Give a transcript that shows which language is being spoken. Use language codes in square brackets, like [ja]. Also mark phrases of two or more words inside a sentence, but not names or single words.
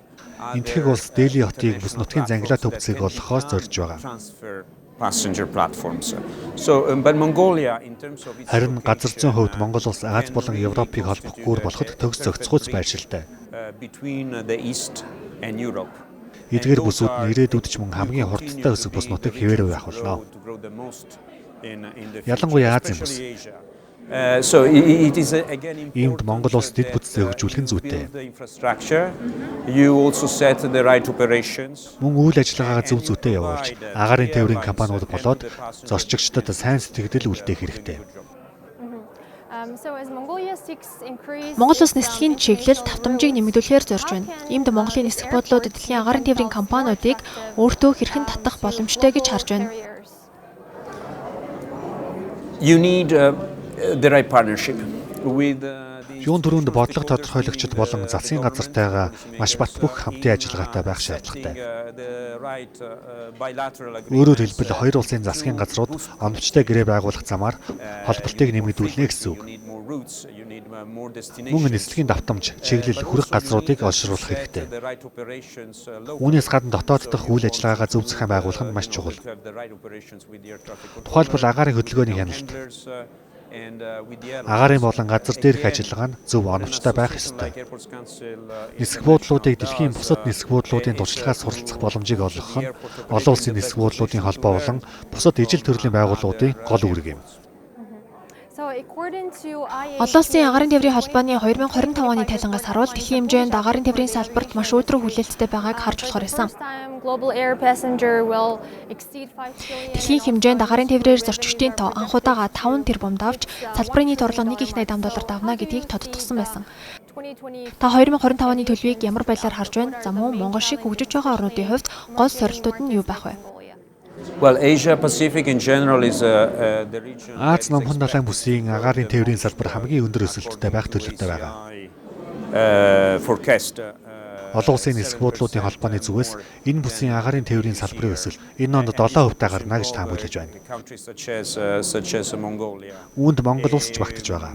[mn] Энтхэг улс Дели хотыг бүс нутгийн занглаа төвцгийг олохоос зорж байгаа. [en] transfer passenger platforms. So but Mongolia in terms of its [mn] Харин газар зүйн хувьд Монгол улс Аз болон Европыг холбох гүүр болоход төгс зохицгүйц байршилтай. [en] between the East and Europe. [mn] Эдгээр бүсүүд нь ирээдүйд ч мөн хамгийн хурдтай өсөх бүс нутаг хэвээрээ байх болно. [en] To grow the most in the [mn] Ялангуяа Азийн бүс. [en] especially Asia. So it is again [mn] Иймд Монгол улс дэд бүтцээ хөгжүүлэх нь зүйтэй. [en] the infrastructure. You also set the right operations. [mn] Мөн үйл ажиллагаагаа зөв зүйтэй явуулж, агаарын тээврийн компаниуд болоод зорчигчдод сайн сэтгэл үлдээх хэрэгтэй. [en] So as Mongolia seeks increase [mn] Монгол улс нислэгийн чиглэлд давтамжийг нэмэгдүүлэхээр зорж байна. Иймд Монголын нисэх бодлууд дэлхийн агаарын тээврийн компаниудыг өөртөө хэрхэн татах боломжтой гэж харж байна. [en] barriers. You need the right partnership with the [mn] Юун төрөнд бодлого тодорхойлогчид болон засгийн газартайгаа маш бат бөх хамтын ажиллагаатай байх шаардлагатай. [en] the right bilateral agreement. [mn] Өөрөөр хэлбэл хоёр улсын засгийн газрууд оновчтой гэрээ байгуулах замаар холболтыг нэмэгдүүлнэ гэсэн үг. [en] You need more routes, you need more destinations. [mn] Мөн нислэгийн давтамж, чиглэл, хүрэх газруудыг олшруулах хэрэгтэй. [en] The right operations local. [mn] Үүнээс гадна дотоод дахь үйл ажиллагаагаа зөв захиан байгуулах нь маш чухал. [en] To have the right operations with the air traffic control. [mn] Тухайлбал агаарын хөдөлгөөний хяналт, [en] And with the [mn] агаарын болон газар дээрх ажиллагаа нь зөв оновчтой байх ёстой. Airports Council Нисэх буудлуудыг дэлхийн бусад нисэх буудлуудын туршлагаас суралцах боломжийг олгох нь олон улсын нисэх буудлуудын холбоо болон бусад ижил төрлийн байгууллагуудын гол үүрэг юм. [en] So according to IATA, [mn] Олон улсын агаарын тээврийн холбооны 2025 оны тайлангаас харуул дэлхийн хэмжээнд агаарын тээврийн салбарт маш өөдрөг хүлээлттэй байгааг харж болохоор байсан. [en] first time global air passenger will exceed 5 trillion. [mn] Дэлхийн хэмжээнд агаарын тээврээр зорчигчдын тоо анхудаага 5 тэрбум давж, салбарын нийт орлого 1.8 доллар давна гэдгийг тодтогсон байсан. 2020 Та 2025 оны төлөвийг ямар байдлаар харж байна? За мөн Монгол шиг хөгжиж байгаа орнуудын хувьд гол сорилтууд нь юу байх вэ? [en] Well, Asia Pacific in general is the region. [mn] Аз номхон далайн бүсийн агаарын тээврийн салбар хамгийн өндөр өсөлттэй байх төлөвтэй байгаа. [en] Forecast [mn] Олон улсын нисэх буудлуудын холбооны зүгээс энэ бүсийн агаарын тээврийн салбарын өсөл энэ онд 7% гарна гэж таамаглаж байна. Үүнд Монгол улс ч багтаж байгаа.